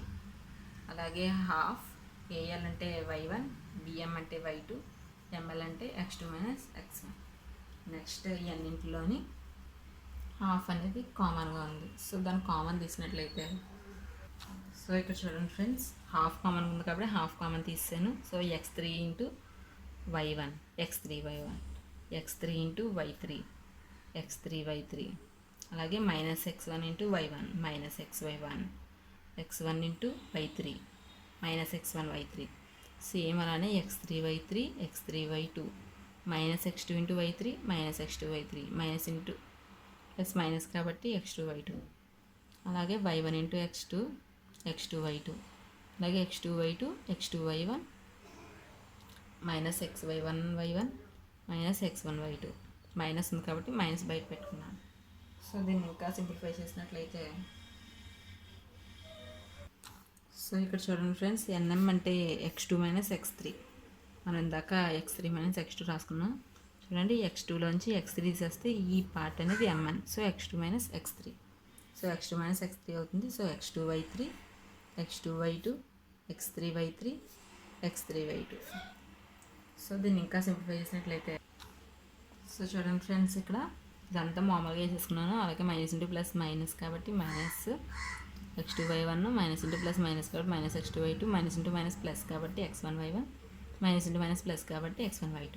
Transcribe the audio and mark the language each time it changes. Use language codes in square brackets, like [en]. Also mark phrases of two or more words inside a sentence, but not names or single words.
[te] అలాగే హాఫ్ ఏఎల్ అంటే y1, బిఎం అంటే y2, ఎంఎల్ అంటే x2 మైనస్ x1. నెక్స్ట్ ఈ అన్నింటిలోని హాఫ్ అనేది కామన్గా ఉంది. సో దాన్ని కామన్ తీసినట్లయితే, సో ఇక్కడ చూడండి ఫ్రెండ్స్, [en] half common [te] ఉంది కాబట్టి [en] half common [te] తీసాను. సో x3 ఇంటూ y1, x3y1, x3 ఇంటూ y3, x3y3, అలాగే మైనస్ x1 ఇంటూ y1, మైనస్ xy1, x1 ఇంటూ y3, మైనస్ x1y3. సేమ్ అలానే x3y3, x3y2, మైనస్ x2 ఇంటూ y3, మైనస్ x2y3, [en] minus into plus minus [te] కాబట్టి x2y2. అలాగే y1 ఇంటూ x2, x2y2, అలాగే x2y2, x2y1, మైనస్ xy1y1, మైనస్ x1y2. మైనస్ ఉంది కాబట్టి మైనస్ బయట పెట్టుకున్నాను. సో దీన్ని ఇంకా సింప్లిఫై చేసినట్లయితే, సో ఇక్కడ చూడండి ఫ్రెండ్స్, ఎన్ఎం అంటే x2 మైనస్ x3. మనం ఇందాక x3 మైనస్ x2 రాసుకున్నాం. చూడండి, x2లోంచి x3 తీసేస్తే ఈ పార్ట్ అనేది mn. సో x2 మైనస్ x3. సో x2 మైనస్ x3 అవుతుంది. సో x2y3, x2y2, x3y3, x3y2. సో దీన్ని ఇంకా సింప్లిఫై చేసినట్లయితే, సో చూడండి ఫ్రెండ్స్, ఇక్కడ ఇదంతా మామూలుగా వేసేసుకున్నాను. అలాగే [en] minus into plus minus [te] కాబట్టి మైనస్ x2y1, [en] minus into plus minus [te] కాబట్టి మైనస్ x2y2, [en] minus into minus plus [te] కాబట్టి x1y1, [en] minus into minus plus [te] కాబట్టి x1y2.